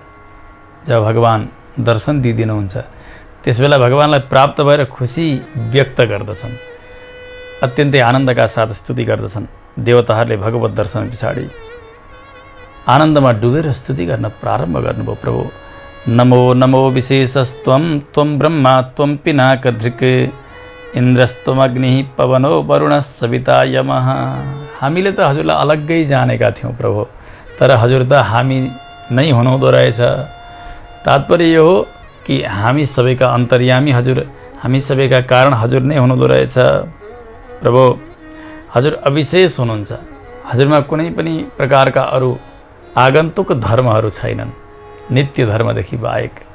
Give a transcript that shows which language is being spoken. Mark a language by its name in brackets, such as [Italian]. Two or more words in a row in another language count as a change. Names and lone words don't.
[Nepali] जब भगवान दर्शन दिइदिनुहुन्छ त्यसबेला भगवानलाई प्राप्त भएर खुसी व्यक्त गर्दछन्, अत्यन्तै आनन्दका साथ स्तुति गर्दछन्। देवताहरूले भगवत दर्शन पछाडि आनन्दमा डुबेर स्तुति गर्न प्रारम्भ गर्नुभयो। [Sanskrit] प्रभु नमो नमो विशेषस्त्वं त्वं ब्रह्मा त्वं पिनाकधृक् इन्द्रस्त्वमग्निः पवनो वरुणः सविता यमः। [Nepali] हामीले त हजुरलाई अलग्गै जानेका थियौँ प्रभु, तर हजुर त हामी नै हुनुहुँदो रहेछ। तात्पर्य यो हो कि हामी सबैका अन्तर्यामी हजुर, हामी सबैका कारण हजुर नै हुनुहुँदो रहेछ। प्रभु हजुर अविशेष हुनुहुन्छ, हजुरमा कुनै पनि प्रकारका अरू आगन्तुक धर्महरू छैनन्, नित्य धर्मदेखि बाहेक।